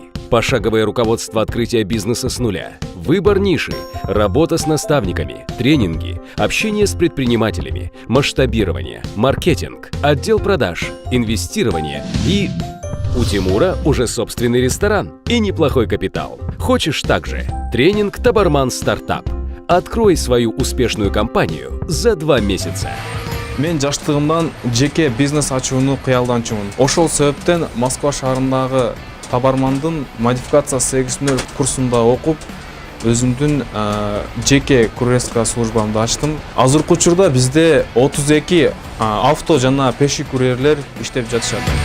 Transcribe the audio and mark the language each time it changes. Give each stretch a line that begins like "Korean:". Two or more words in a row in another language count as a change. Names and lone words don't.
Russian: Пошаговое руководство открытия бизнеса с нуля, выбор ниши, работа с наставниками, тренинги, общение с предпринимателями, масштабирование, маркетинг, отдел продаж, инвестирование и... У Тимура уже собственный ресторан и неплохой капитал. Хочешь также? Тренинг «Табарман Стартап». Открой свою успешную компанию за 2 месяца.
Kyrgyz: Мен жаштыгымдан жеке бизнес ачууну кыялданчумун. Ошол себептен Москва шаарындагы Табармандын модификация сегизмер курсунда окуп, өзүмдүн жеке
Russian: курьерская службамды
Kyrgyz: ачтым. Азыркы учурда бизде 32 авто жана пеши курьерлер иштеп жатышат.